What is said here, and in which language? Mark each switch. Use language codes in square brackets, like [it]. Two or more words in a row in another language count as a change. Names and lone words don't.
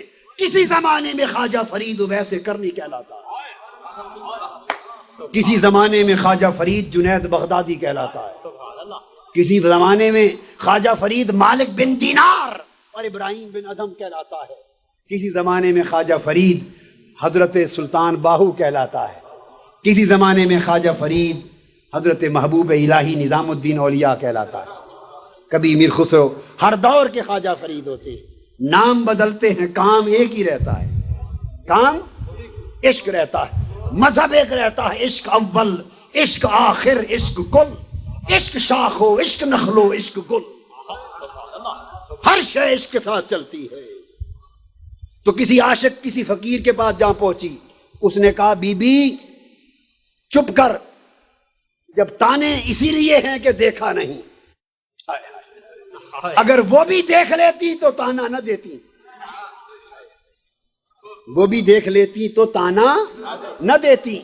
[ur] کسی زمانے میں خواجہ فرید ویسے کرنی کہلاتا ہے، کسی زمانے میں خواجہ فرید جنید بغدادی کہلاتا ہے، کسی زمانے میں خواجہ فرید مالک بن دینار اور ابراہیم بن ادم کہلاتا ہے، کسی زمانے میں خواجہ فرید حضرت سلطان باہو کہلاتا ہے، کسی زمانے میں خواجہ فرید حضرت محبوب الہی نظام الدین اولیاء کہلاتا ہے، کبھی امیر خسرو۔ ہر دور کے خواجہ فرید ہوتے ہیں، نام بدلتے ہیں، کام ایک ہی رہتا ہے، کام عشق رہتا ہے، مذہب ایک رہتا ہے، [fa] عشق اول، عشق آخر، عشق کل۔ [ur] عشق شاخ ہو، عشق نخل ہو، عشق گل، ہر شے عشق کے ساتھ چلتی ہے۔ تو کسی عاشق کسی فقیر کے پاس جہاں پہنچی، اس نے کہا بی بی چپ کر، جب تانے اسی لیے ہیں کہ دیکھا نہیں، اگر وہ بھی دیکھ لیتی تو تانا نہ دیتی، وہ بھی دیکھ لیتی تو تانا نہ دیتی۔